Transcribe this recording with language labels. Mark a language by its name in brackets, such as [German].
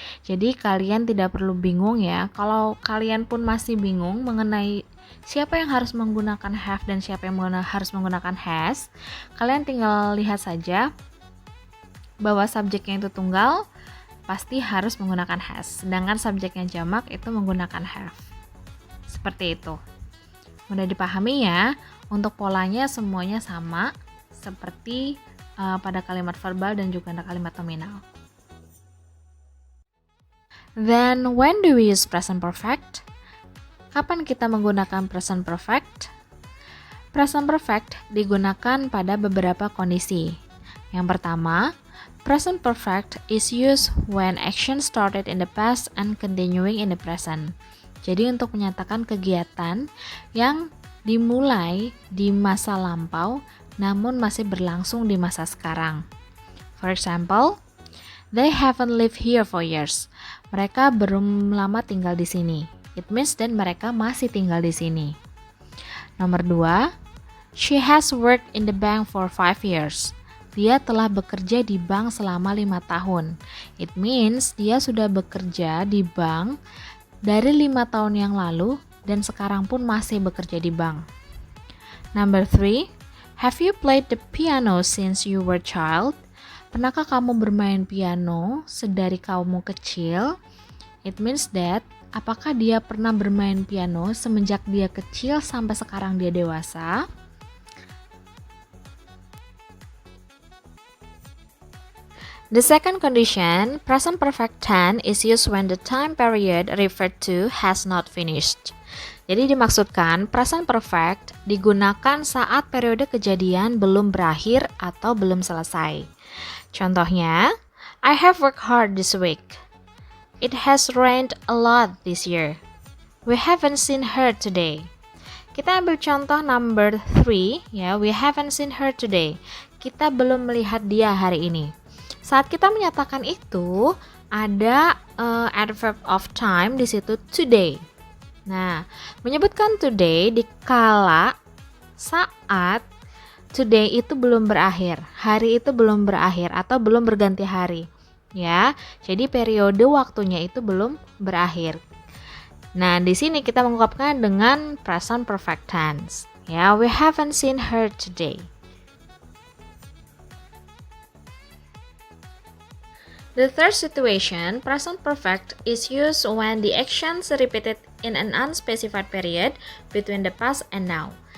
[Indonesian] Jadi kalian tidak perlu bingung ya. Kalau kalian pun masih bingung mengenai siapa yang harus menggunakan have dan siapa yang harus menggunakan has, kalian tinggal lihat saja bahwa subjeknya itu tunggal pasti harus menggunakan has, sedangkan subjeknya jamak itu menggunakan have. Seperti itu. Mudah dipahami ya. Untuk polanya semuanya sama seperti pada kalimat verbal dan juga pada kalimat nominal. [English] Then when do we use present perfect? [Indonesian] Kapan kita menggunakan present perfect? Present perfect digunakan pada beberapa kondisi. Yang pertama, [English] present perfect is used when action started in the past and continuing in the present. [Indonesian] Jadi untuk menyatakan kegiatan yang dimulai di masa lampau namun masih berlangsung di masa sekarang. [English] For example, they haven't lived here for years. [Indonesian] Mereka belum lama tinggal di sini. [English] It means that [Indonesian] mereka masih tinggal di sini. Nomor 2, [English] she has worked in the bank for 5 years. [Indonesian] Dia telah bekerja di bank selama 5 tahun. [English] It means [Indonesian] dia sudah bekerja di bank dari 5 tahun yang lalu dan sekarang pun masih bekerja di bank. [English] Number 3, have you played the piano since you were a child? [Indonesian] Pernahkah kamu bermain piano sedari kamu kecil? [English] It means that [Indonesian] apakah dia pernah bermain piano semenjak dia kecil sampai sekarang dia dewasa? [English] The second condition, present perfect tense is used when the time period referred to has not finished. [Indonesian] Jadi dimaksudkan present perfect digunakan saat periode kejadian belum berakhir atau belum selesai. Contohnya, [English] I have worked hard this week. It has rained a lot this year. We haven't seen her today. [Indonesian] Kita ambil contoh number 3 ya, [English] we haven't seen her today. [Indonesian] Kita belum melihat dia hari ini. Saat kita menyatakan itu, ada adverb of time di situ today. Nah, menyebutkan today dikala saat today itu belum berakhir, hari itu belum berakhir atau belum berganti hari. Ya, jadi periode waktunya itu belum berakhir. Nah, di sini kita mengungkapkan dengan present perfect tense. [English] Ya, we haven't seen her today. The third situation, present perfect, is used when the actions repeated in an unspecified period between the past and now.